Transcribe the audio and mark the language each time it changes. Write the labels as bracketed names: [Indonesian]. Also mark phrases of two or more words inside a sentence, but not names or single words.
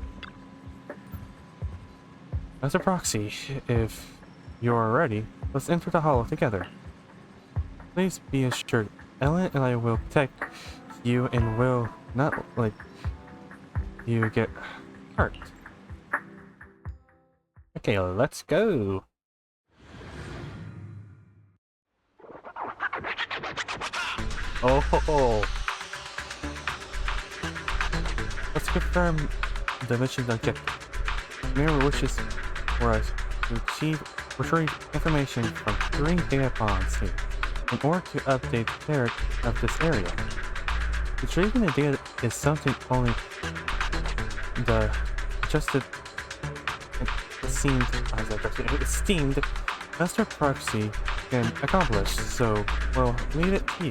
[English] As a proxy, if you're ready, let's enter the hollow together. Please be assured, Ellen and I will protect you and will not let you get hurt. Okay, let's go. Oh ho ho. Let's confirm the mission's objective. Mirror wishes for us to retrieve information from 3 data ponds here in order to update the cleric of this area. Retrieving the data is something only the esteemed Master Proxy can accomplish, so we'll leave it to you.